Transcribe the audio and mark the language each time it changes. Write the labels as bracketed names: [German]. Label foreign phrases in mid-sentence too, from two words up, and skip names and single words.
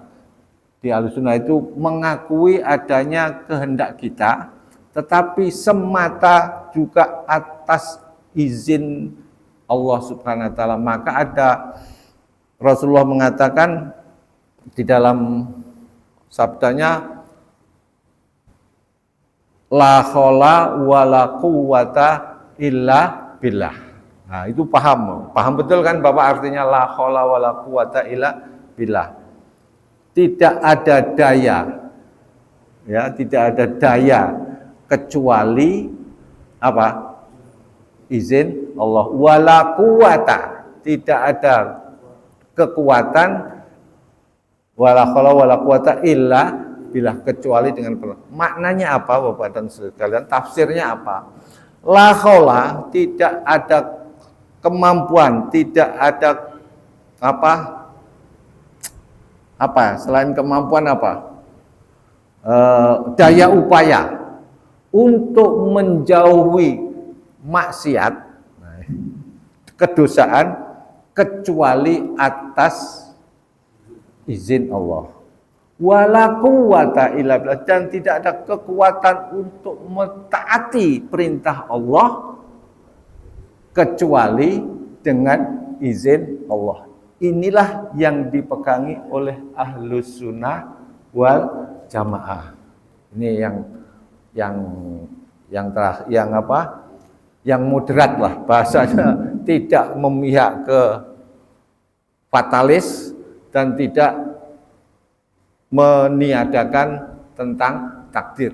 [Indonesian] Di Ahlus Sunnah itu mengakui adanya kehendak kita, tetapi semata juga atas izin Allah [Arabic] سبحانه وتعالى. [Indonesian] Maka ada Rasulullah mengatakan di dalam sabdanya, [Arabic] لا حول ولا قوة إلا بالله. [Indonesian] Nah, itu paham betul kan Bapak artinya [Arabic] لا حول ولا قوة إلا بالله. [Indonesian] Tidak ada daya, ya, tidak ada daya kecuali apa? Izin Allah. [Arabic] ولا قوة, [Indonesian] tidak ada kekuatan, [Arabic] ولا حول ولا قوة إلا بالله, [Indonesian] kecuali dengan pertolongan. Maknanya apa Bapak dan Saudara sekalian? Tafsirnya apa? [Arabic] لا حول, [Indonesian] tidak ada kemampuan, tidak ada apa selain kemampuan apa? Daya upaya untuk menjauhi maksiat, kedosaan, kecuali atas izin Allah. [Arabic] ولا قوة إلا بالله, [Indonesian] dan tidak ada kekuatan untuk mentaati perintah Allah kecuali dengan izin Allah. Inilah yang dipegangi oleh Ahlus Sunnah wal Jamaah. Ini yang moderat lah bahasanya, tidak memihak ke fatalis dan tidak meniadakan tentang takdir.